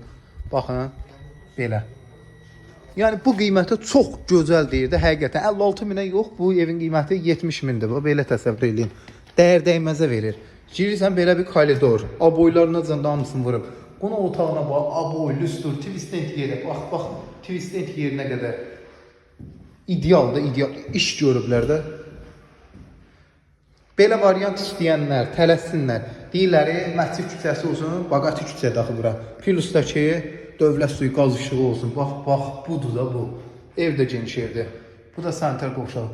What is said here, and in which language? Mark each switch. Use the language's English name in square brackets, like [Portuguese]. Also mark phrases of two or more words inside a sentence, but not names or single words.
[Azerbaijani] Baxın, belə. Yəni bu qiymətə çox gözəl deyirdi. Həqiqətən 56 minə yox, bu evin qiyməti 70 mindir. Belə təsəvvür eləyin. Dəyər dəyməzə verir. Girirsən belə bir koridor. Aboylarına da hamısını vurub. Qonaq otağına bax, aboy, lüstr, twist-end yeri. Bax, twist-end yerinə qədər. İdealdır, ideal. İş görüblər də. Belə variant istəyənlər, tələssinlər. Deyirlər, məscid küçəsi olsun, Baqati küçə daxı bura. Plusdakı dövlət suyu, qaz işığı olsun. Bax, budur da bu. Ev də geniş evdir. Bu da sanitar qovşağı.